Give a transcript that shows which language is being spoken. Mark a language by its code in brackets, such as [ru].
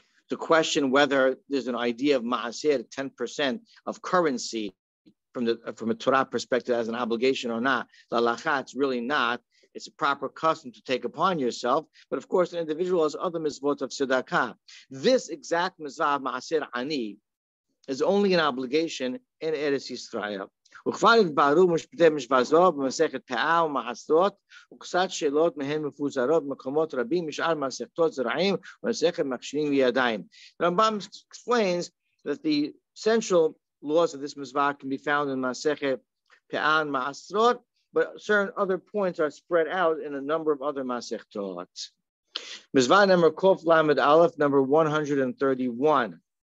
[en] To question whether there's an idea of ma'aser, 10% of currency from a Torah perspective as an obligation or not. La lacha, it's really not. It's a proper custom to take upon yourself. But of course, an individual has other misvot of tzedakah. This exact mizvah ma'aser ani is only an obligation in Eretz Yisrael. [he] וכבר התבהרו משפטי משוואה זו במסכת פאה ומעשרות וקצת שאלות מהן מפוזרות במקומות רבים משאר מסכתות זרעים ומסכת מכשירים וידיים. [en] The Rambam explains that the central laws of this Misvot can be found in Masechet Pe'ah and Ma'asrot, but certain other points are spread out in a number of other Masechtot. Misvot number Kof Lamed Aleph, number 131.